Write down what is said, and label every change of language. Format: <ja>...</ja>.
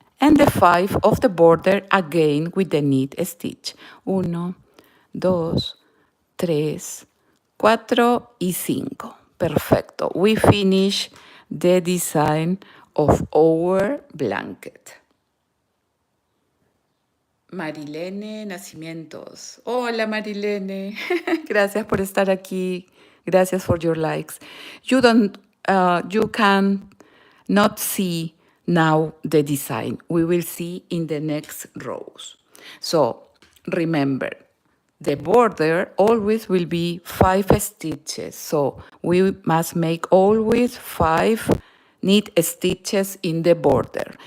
<en>And the 5 of the border again with the knit stitch.</en> <es>1, 2, 3, 4 y 5. Perfecto.</es> <en>We finish the design of our blanket. Marilene Nacimientos.</en> <es>Hola Marilene, gracias por estar aquí.</es> <en>Gracias for your likes. You can not see now the design. We will see in the next rows. So remember, the border always will be 5 stitches. So we must make always 5 knit stitches in the border.</en>